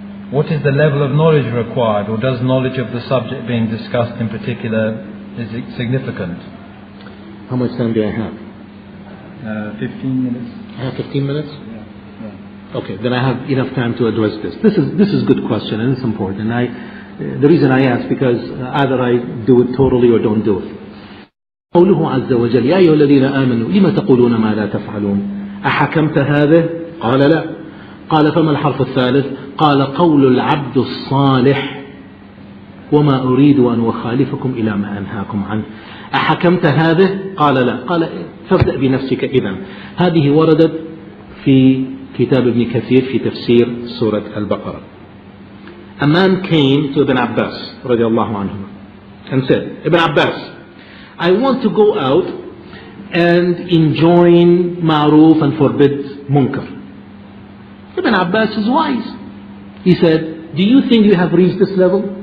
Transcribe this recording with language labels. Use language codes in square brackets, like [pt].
[en] What is the level of knowledge required, or does knowledge of the subject being discussed in particular is it significant? How much time do I have? 15 minutes. I have 15 minutes? Yeah. Okay, then I have enough time to address this. This is a good question, and it's important. The reason I ask, because either I do it totally or don't do it. [ar] قوله عز وجل يا أيها الذين آمنوا لما تقولون ما لا تفعلون أحكمت هذا؟ قال لا. قال فما الحرف الثالث؟ قال قول العبد الصالح وما أريد أن أخالفكم إلى ما أنهاكم عنه. أحكمت هذا؟ قال لا. قال فابدأ بنفسك إذن. هذه وردت في كتاب ابن كثير في تفسير سورة البقرة. [en] A man came to Ibn Abbas [ar] رضي الله عنه [en] and said, Ibn Abbas, I want to go out and enjoin ma'roof and forbid munkar. Ibn Abbas is wise. He said, do you think you have reached this level?